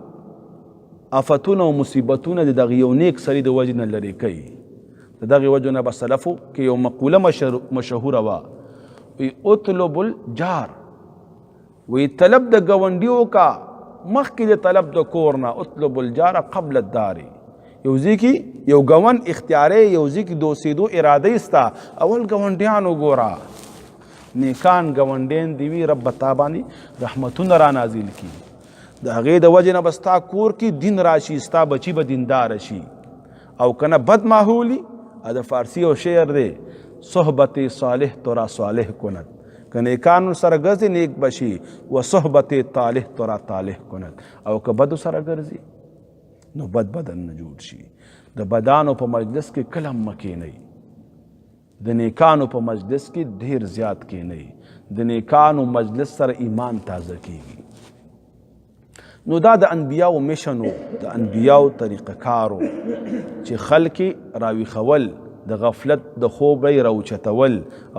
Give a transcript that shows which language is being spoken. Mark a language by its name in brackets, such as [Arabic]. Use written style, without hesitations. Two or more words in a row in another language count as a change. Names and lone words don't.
[Pashto] آفتونه او مصیبتونه د دغه یو نیک سړي د وجې نه لرې کوي د دغې وجې نه به سلفو کې یو مقوله مشهوره وه وایي [Arabic] اطلب الجار [Pashto] وایي طلب د ګاونډي وکړه مخکې د طلب د کور نه [Arabic] اطلب الجار قبل الدار [Pashto] یو ځای کې یو ګاونډ اختیارې یو ځای کې د اوسېدو اراده ستا اول ګاونډیان وګوره نیکان ګاونډیان دي وي رب به تا باندې رحمتونه را نازل کړي د هغې د وجې نه به ستا کور کې دین راشي ستا بچي به دینداره شي او که نه بد ماحولي د فارسي یو شعر دی [Persian] صحبت صالح تو را صالح کند [Pashto] که نیکانو سره ګرځي نیک بشي [Persian] و صحبت طالح تو را طالح کند [Pashto] او که بدو سره ګرځي نو بد بدن نه جوړ شي د بدانو په مجلس کې کله هم مه کښېنئ د نیکانو په مجلس کې ډېر زیات کښېنئ د نیکانو مجلس سره ایمان تازه کېږي نو دا د انبیاو میشن و د انبیاو طریقه کارو چې خلک راویښول د غفلت د خوبۍ راوچتول او